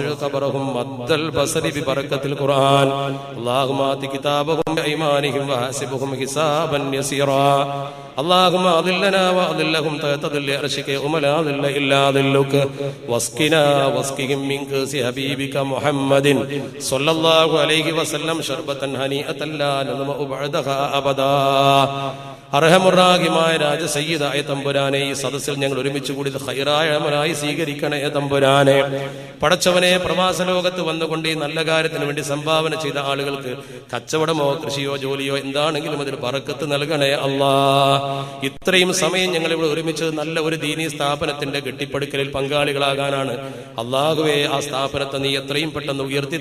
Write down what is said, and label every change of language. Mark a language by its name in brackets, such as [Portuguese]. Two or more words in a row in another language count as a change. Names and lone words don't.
[Arabic] قبرهم مد البصر ببركة القرآن اللهم آت كتابهم بأيمانهم وحاسبهم حسابا يسيرا اللهم أضلنا وأضلهم تحت ظل عرشك يوم لا ظل إلا ظلك واسقنا واسقهم من كأس حبيبك محمد صلى الله عليه وسلم شربة هنيئة لا نظمأ بعدها أبدا [Malayalam] അർഹമുറാഹിമായ രാജസയ്യിദായ തമ്പുരാനെ ഈ സദസ്സിൽ ഞങ്ങൾ ഒരുമിച്ച് കൂടി ഖൈറായ അമലായി സ്വീകരിക്കണേ തമ്പുരാനെ പടച്ചവനെ പ്രവാസ ലോകത്ത് വന്നുകൊണ്ട് ഈ നല്ല കാര്യത്തിന് വേണ്ടി സംഭാവന ചെയ്ത ആളുകൾക്ക് കച്ചവടമോ കൃഷിയോ ജോലിയോ എന്താണെങ്കിലും അതിൽ ബറക്കത്ത് നൽകണേ അല്ലാ ഇത്രയും സമയം ഞങ്ങൾ ഇവിടെ ഒരുമിച്ച് നല്ല ഒരു ദീനീ സ്ഥാപനത്തിന്റെ കെട്ടിപ്പടുക്കലിൽ പങ്കാളികളാകാനാണ് അല്ലാഹുവേ ആ സ്ഥാപനത്തെ നീ എത്രയും പെട്ടെന്ന് ഉയർത്തി